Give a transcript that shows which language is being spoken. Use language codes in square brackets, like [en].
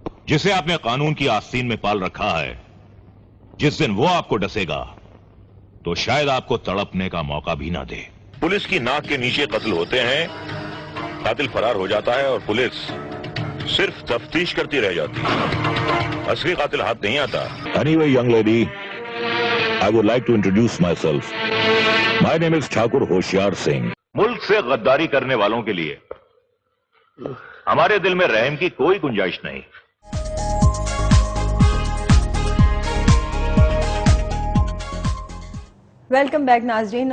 [hi] जिसे आपने कानून की आस्तीन में पाल रखा है, जिस दिन वो आपको डसेगा तो शायद आपको तड़पने का मौका भी ना दे। पुलिस की नाक के नीचे कत्ल होते हैं, कातिल फरार हो जाता है और पुलिस सिर्फ तफ्तीश करती रह जाती है, असली कातिल हाथ नहीं आता। [en] Anyway, young lady, I would like to introduce myself. My name is [hi] Thakur Hoshiyar Singh. मुल्क से गद्दारी करने वालों के लिए हमारे दिल में रहम की कोई गुंजाइश नहीं। वेलकम बैक नाजरीन।